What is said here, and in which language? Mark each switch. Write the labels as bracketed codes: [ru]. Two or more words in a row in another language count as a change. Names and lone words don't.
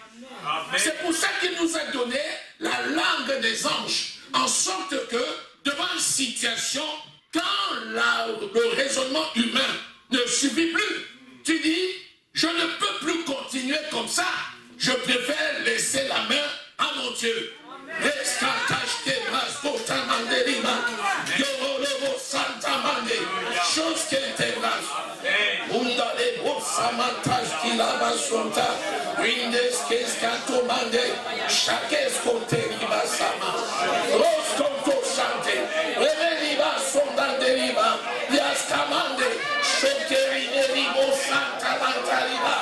[fr] C'est pour ça qu'il nous a donné la langue des anges, en sorte que, devant une situation, quand le raisonnement humain ne suffit plus, tu dis, je ne peux plus continuer comme ça, je préfère laisser la main à mon Dieu. Chose qui était grâce. Undale Bosamantage qui lava sonta. Windes Kescantomande. Chakes Coteriba Sama. Rosconto Sante. Reveniva Sondanderiba. Yastamande. Chokeriberibo Santa Mantariba.